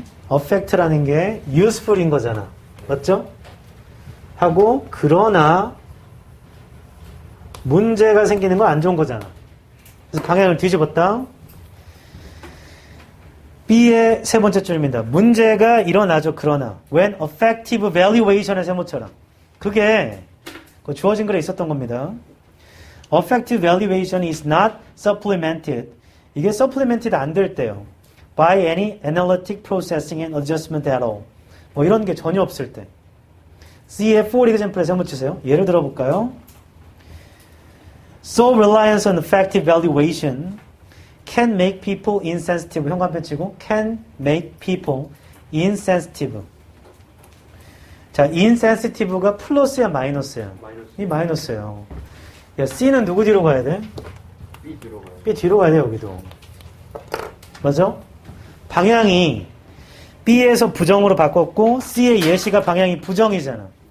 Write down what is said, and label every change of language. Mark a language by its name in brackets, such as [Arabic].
[Korean] affect라는 게 useful인 거잖아. 맞죠? 하고 그러나 문제가 생기는 건 안 좋은 거잖아. 그래서 방향을 뒤집었다. B의 세 번째 줄입니다. 문제가 일어나죠. 그러나 when effective evaluation의 세모처럼 그게 주어진 글에 있었던 겁니다. [English] Effective evaluation is not supplemented. [Korean] 이게 supplemented 안 될 때요. [English] By any analytic processing and adjustment at all. [Korean] 뭐 이런 게 전혀 없을 때. C의 for example에 세모치세요. 예를 들어볼까요? [English] So reliance on effective evaluation can make people insensitive. [Korean] 현관편 치고 [English] can make people insensitive. [Korean] 자, insensitive가 플러스야, 마이너스야? 마이너스. 이 마이너스예요. 야, C는 누구 뒤로 가야 돼? B 뒤로 가요. B 뒤로 가야 돼, 여기도. 맞아? 방향이 B에서 부정으로 바꿨고 C의 예시가 방향이 부정이잖아.